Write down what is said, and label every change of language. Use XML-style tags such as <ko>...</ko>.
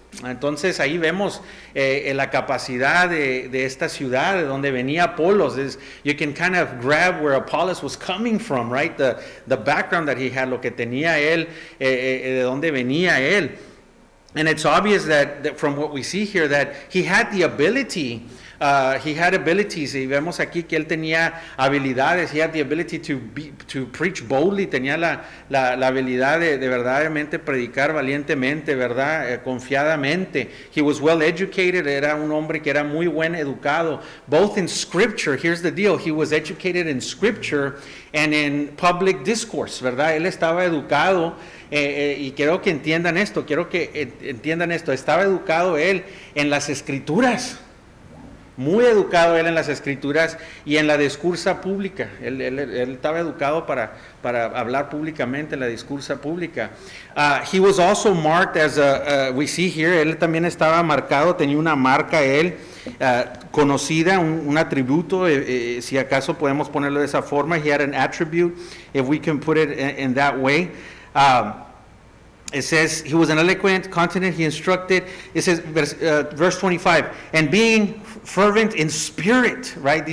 <es>Entonces ahí vemos la capacidad de esta ciudad, de donde venía Apolos.</es> <en>You can kind of grab where Apollos was coming from, right? The background that he had,</en> <es>lo que tenía él, de dónde venía él.</es> <en>And it's obvious that from what we see here that he had the ability. He had abilities,</en> <es>y vemos aquí que él tenía habilidades.</es> <en>He had the ability to preach boldly.</en> <es>Tenía la habilidad de verdaderamente predicar valientemente, ¿verdad? Confiadamente.</es> <en>He was well educated.</en> <es>Era un hombre que era muy buen educado.</es> <en>Both in scripture, here's the deal, he was educated in scripture and in public discourse, ¿verdad?</en> <es>Él estaba educado. Y quiero que entiendan esto, estaba educado él en las escrituras. muy educado él en las escrituras y en la discursa pública. Él estaba educado para hablar públicamente en la discursa pública.</es> <en>He was also marked as we see here,</en> <es>él también estaba marcado, tenía una marca él, conocida, un atributo, si acaso podemos ponerlo de esa forma.</es> <en>He had an attribute, if we can put it in that way. It says, he was an eloquent, continent, he instructed. It says, verse 25, and being fervent in spirit, right?</en>